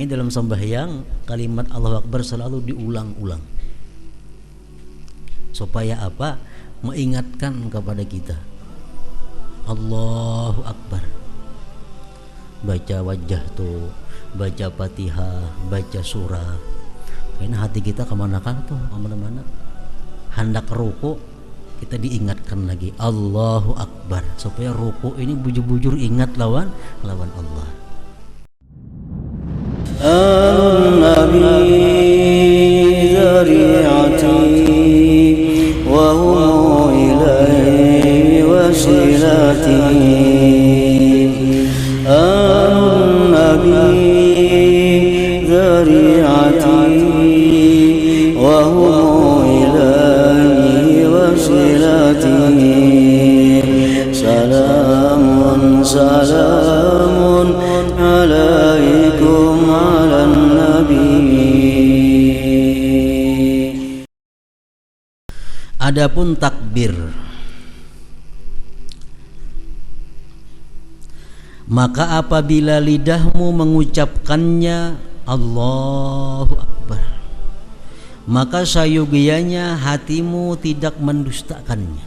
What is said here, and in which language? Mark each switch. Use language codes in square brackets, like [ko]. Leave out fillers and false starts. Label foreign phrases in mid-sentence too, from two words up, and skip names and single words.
[id] dalam sembahyang kalimat [ar] الله أكبر [id] selalu diulang-ulang. Supaya apa? Mengingatkan kepada kita [ar] الله أكبر. [id] Baca wajah tuh, baca Fatihah, baca surah. [bjn] Karena hati kita kemana-mana tuh, kemana-mana. Hendak ruku kita diingatkan lagi [ar] الله أكبر, [bjn] supaya ruku ini bujur-bujur ingat lawan Allah. [ar] النبي ذريعتي وهم إليه وسيلتي. النبي ذريعتي وهم إليه وسيلتي. سلام سلام عليكم على نبي. [id] Adapun takbir, maka apabila lidahmu mengucapkannya [ar] الله أكبر, [id] maka sayogianya hatimu tidak mendustakannya.